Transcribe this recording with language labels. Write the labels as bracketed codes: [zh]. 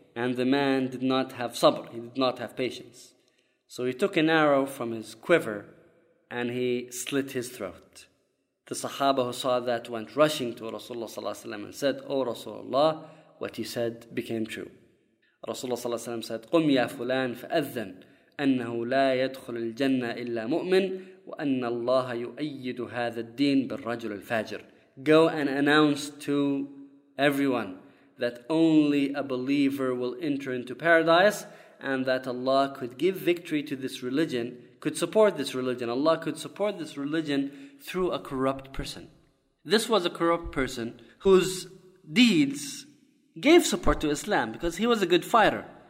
[en] And the man did not have sabr. He did not have patience. So he took an arrow from his quiver and he slit his throat. The sahaba who saw that went rushing to Rasulullah sallallahu alaihi wasallam and said, O Rasulullah, what you said became true. Rasulullah sallallahu alaihi wasallam said, [ar] قُمْ يَا فُلَانْ فَأَذَّنْ أَنَّهُ لَا يَدْخُلُ الْجَنَّةِ إِلَّا مُؤْمِنْ وَأَنَّ اللَّهَ يُؤَيِّدُ هَذَا الدِّينَ بِالرَّجُلِ الْفَاجِرِ. [en] Go and announce to everyone that only a believer will enter into paradise and that Allah could give victory to this religion, could support this religion. Allah could support this religion through a corrupt person. This was a corrupt person whose deeds gave support to Islam because he was a good fighter.